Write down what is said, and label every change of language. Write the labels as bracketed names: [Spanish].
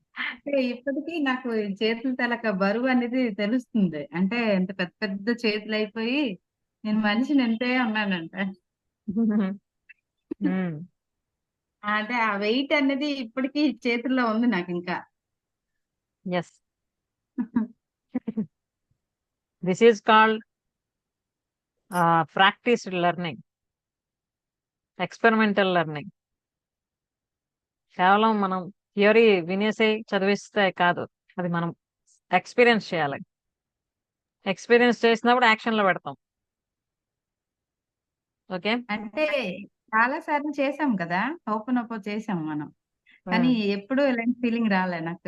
[Telugu] అంటే ఇప్పటికీ నాకు ఈ చేతుల తలక బరువు అనేది తెలుస్తుంది. అంటే ఎంత పెద్ద పెద్ద చేతులు అయిపోయి నేను మనిషిని ఎంతే ఉన్నానంట. మ్మ్. అంటే ఆ వెయిట్ అనేది ఇప్పటికీ చేతుల్లో ఉంది నాకు ఇంకా. [English] Yes. This is called practiced learning, experimental learning. [Telugu] కేవలం మనం థియరీ వినేసి చదివిస్తే కాదు, అది మనం ఎక్స్పీరియన్స్ చేయాలి. ఎక్స్పీరియన్స్ చేసినప్పుడు యాక్షన్ లో పెడతాం. ఓకే. అంటే చాలా సార్లు చేసాం కదా, ఓపెన్ అప్ చేసాం మనం, కానీ ఎప్పుడు ఇలాంటి ఫీలింగ్ రాలే నాకు.